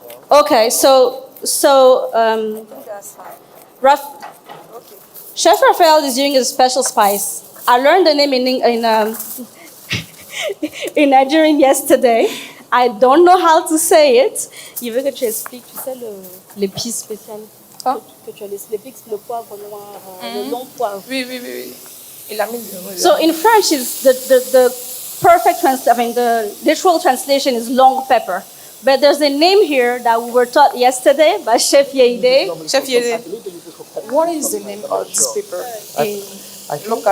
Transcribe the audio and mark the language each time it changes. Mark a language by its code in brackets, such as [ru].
[en] Okay, Chef Raphael is using a special spice. I learned the name in Nigerian yesterday. I don't know how to say it. [fr] Il veut que tu expliques, tu sais, l'épice spéciale. Que tu expliques le poivre noir, le long poivre. Oui. Il a mis [en] So in French, the perfect the literal translation is long pepper. But there's a name here that we were taught yesterday by Chef Yeide. Chef Yeide, what is the name of this pepper in local?